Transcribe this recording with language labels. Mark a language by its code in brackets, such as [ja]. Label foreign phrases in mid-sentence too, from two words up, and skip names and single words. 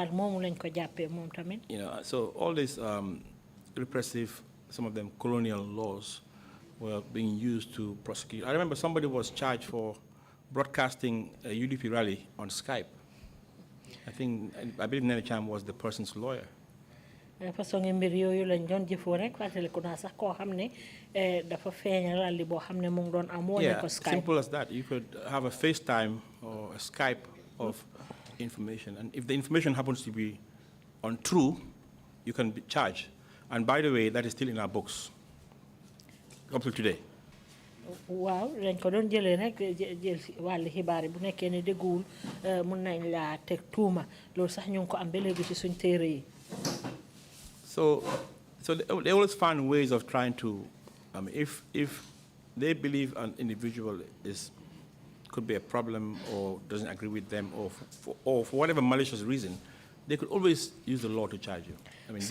[en] so all these repressive, some of them colonial laws, were being used to prosecute. I remember somebody was charged for broadcasting a UDP rally on Skype. I believe Nene Cham was the person's lawyer. [wo] façon mbir yooyu lañ doon jëfoo rek fàttaliku naa sax koo xam ne dafa feeñal rally boo xam ne mu ngi doon am wone ko Skype. [en] Simple as that. You could have a FaceTime or a Skype of information, and if the information happens to be untrue, you can be charged. And by the way, that is still in our books up to today. [wo] Waaw dañ ko doon jëlee rek jël wàllu xibaar bu nekkee ne dëgguwul mun nañ laa teg tuuma loolu sax ñu ngi ko am ba léegi ci suñ téere yi. [en] So they always find ways of trying to, if they believe an individual could be a problem or doesn't agree with them or for whatever malicious reason, they could always use the law to charge you.